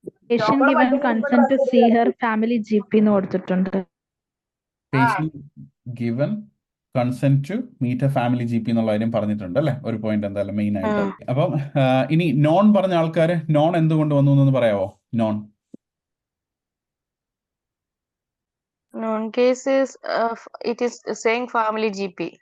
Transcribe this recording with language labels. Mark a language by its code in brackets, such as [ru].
[en] Patient given consent to see her family GP [ml] എന്ന് കൊടുത്തിട്ടുണ്ട്. [en] patient given consent to meet a family GP [ml] എന്നുള്ള കാര്യം പറഞ്ഞിട്ടുണ്ട് അല്ലേ? ഒരു പോയിന്റ് എന്തായാലും മെയിൻ ആയിട്ട്. അപ്പം ഇനി നോൺ പറഞ്ഞ ആൾക്കാർ നോൺ എന്തുകൊണ്ട് വന്നു എന്ന് പറയാവോ? [en] Known Known case is it is saying family GP.